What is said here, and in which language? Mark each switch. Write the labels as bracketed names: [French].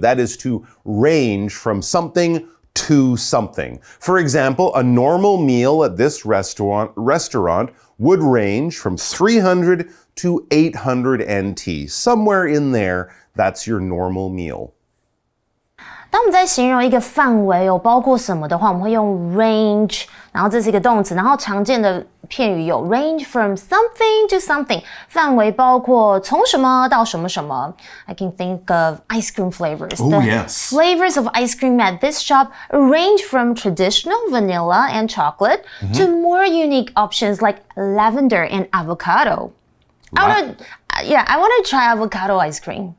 [English] That is to range from something to something. For example, a normal meal at this restaurant would range from 300 to 800 NT. Somewhere in there, that's your normal meal. [Chinese] 当我们在形容一个范围包括什么的话，我们会用 range， 然后这是一个动词，然后常见的片语有 [English] range from something to something， [Chinese] 范围包括从什么到什么什么。 [English] I can think of ice cream flavors. Oh, yes. Flavors of ice cream at this shop range from traditional vanilla and chocolate to more unique options like lavender and avocado. I want to try avocado ice cream.